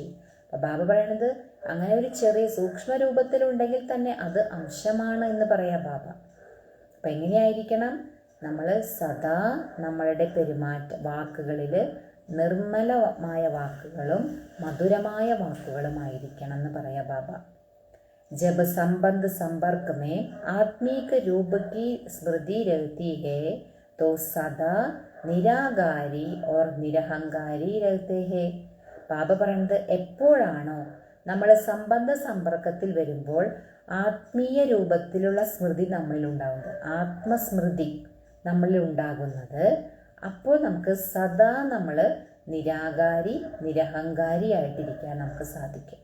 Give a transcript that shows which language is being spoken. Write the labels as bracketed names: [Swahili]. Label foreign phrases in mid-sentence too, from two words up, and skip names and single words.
[Malayalam] അപ്പം ബാബ പറയണത് അങ്ങനെ ഒരു ചെറിയ സൂക്ഷ്മ രൂപത്തിലുണ്ടെങ്കിൽ തന്നെ അത് അംശമാണ് എന്ന് പറയാം ബാബ. അപ്പം എങ്ങനെയായിരിക്കണം? നമ്മൾ സദാ നമ്മളുടെ വാക്കുകളിൽ നിർമ്മലമായ വാക്കുകളും മധുരമായ വാക്കുകളുമായിരിക്കണം എന്ന് പറയാം ബാബ. [Hindi] जब संबंध संपर्क में आत्मिक रूप की स्मृति रहती है तो सदा निराകാരി और निरहंकारी रहते हैं. [Malayalam] ബാബ പറയുന്നത് എപ്പോഴാണോ നമ്മൾ സംബന്ധ സമ്പർക്കത്തിൽ വരുമ്പോൾ ആത്മീയ രൂപത്തിലുള്ള സ്മൃതി നമ്മളിൽ ഉണ്ടാകുന്നത്, ആത്മസ്മൃതി നമ്മളിൽ ഉണ്ടാകുന്നത്, അപ്പോൾ നമുക്ക് സദാ നമ്മൾ നിരാകാരി നിരഹങ്കാരി ആയിട്ടിരിക്കാൻ നമുക്ക് സാധിക്കും.